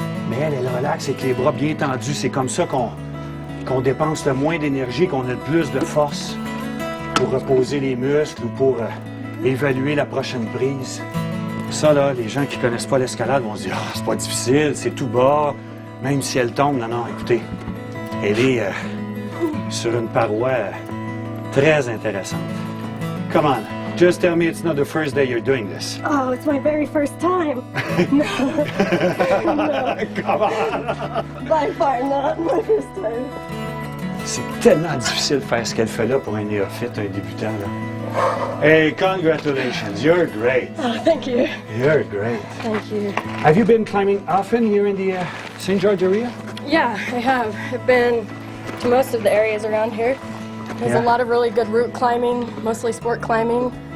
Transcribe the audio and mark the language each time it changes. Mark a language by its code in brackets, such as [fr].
[fr] Mais elle relaxe avec les bras bien tendus. C'est comme ça qu'on dépense le moins d'énergie, qu'on a le plus de force pour reposer les muscles ou pour évaluer la prochaine prise. Ça, là, les gens qui connaissent pas l'escalade vont se dire « Ah, c'est pas difficile, c'est tout bas, même si elle tombe. » Non, écoutez, elle est sur une paroi très intéressante. [en] Come on, just tell me it's not the first day you're doing this. Oh, it's my very first time. No. Come on! By far not my first time. [fr] C'est tellement difficile de faire ce qu'elle fait là pour un néophyte, un débutant, là. [en] Hey, congratulations, you're great. Oh, thank you. You're great. Thank you. Have you been climbing often here in the St. George area? Yeah, I have. I've been to most of the areas around here. There's a lot of really good route climbing, mostly sport climbing.